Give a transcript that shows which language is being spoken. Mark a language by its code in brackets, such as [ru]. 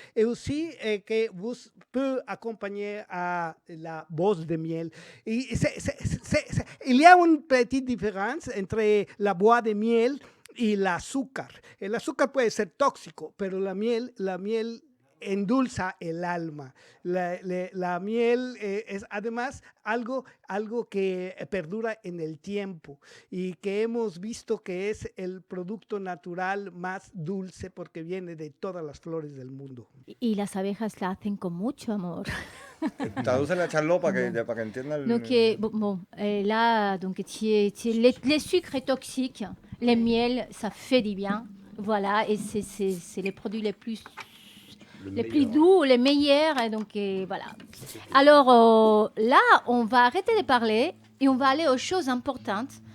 [fr] Et aussi que vous pouvez accompagner à la voix de miel. Il y a une petite différence entre la voix de miel [es] y el azúcar. El azúcar puede ser tóxico, pero la miel endulza el alma. La miel es además algo que perdura en el tiempo y que hemos visto que es el producto natural más dulce porque viene de todas las flores del mundo. Y las abejas la hacen con mucho amor. Tradúcele a Charlotte para que entienda el... [fr] Donc, là, donc, les sucres toxiques, les miels, ça fait du bien. Voilà, et c'est les produits les plus doux, les meilleurs. Et donc, voilà. Alors, là, on va arrêter de parler et on va aller aux choses importantes.